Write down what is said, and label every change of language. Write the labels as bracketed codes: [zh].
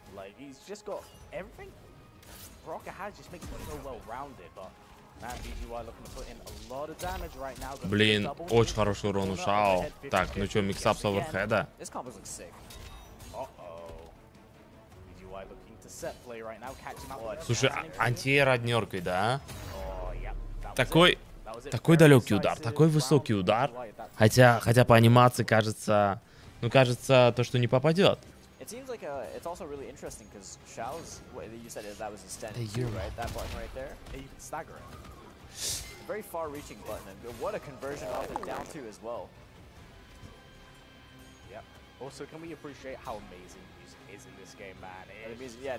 [en] Like, he's just got everything Baraka has, just makes him so well-rounded, but man, BGY looking to put in a lot of damage right now. [ru] Блин, очень хороший урон у Шао. Так, ну что, миксап с оверхеда? [en] This combo looks sick. BGY looking to set play right now, catch him out. [ru] Слушай, антиэроднеркой, да? Такой далекий удар, такой высокий удар. Хотя по анимации кажется, то, что не попадет. [en] It seems like it's also really interesting because Xiao's, you said that was a stand Hey, too, you. right? That button right there. Yeah, you can stagger it. Very far-reaching button, and what a conversion off it down to as well. Yep. Also, can we appreciate how amazing music is in this game, man?